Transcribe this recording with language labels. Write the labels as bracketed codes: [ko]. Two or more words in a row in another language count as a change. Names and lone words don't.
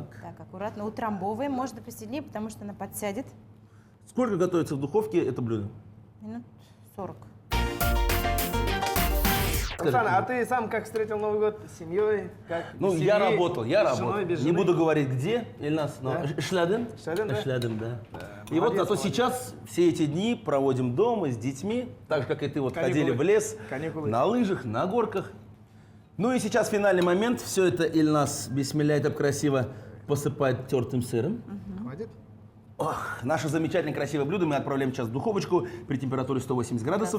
[ru] Так, аккуратно утрамбовываем. Можно посильнее, потому что она подсядет. Сколько готовится в духовке это блюдо? Минут 40. Руслан, а ты сам как встретил Новый год с семьей? Как Ну, без я семьи, работал. с женой, без Не жены? буду говорить где, Ильнас, но Да? Шляден. Шляден, да? Шляден, да. И молодец, вот зато молодец. сейчас все эти дни проводим дома с детьми, так же, как и ты, вот Каникулы. ходили в лес, Каникулы. на лыжах, на горках. Ну и сейчас финальный момент. Все это Ильнас бисмилляй так красиво посыпает тертым сыром. Хватит? Ох, наше замечательное красивое блюдо мы отправляем сейчас в духовочку при температуре 180 градусов,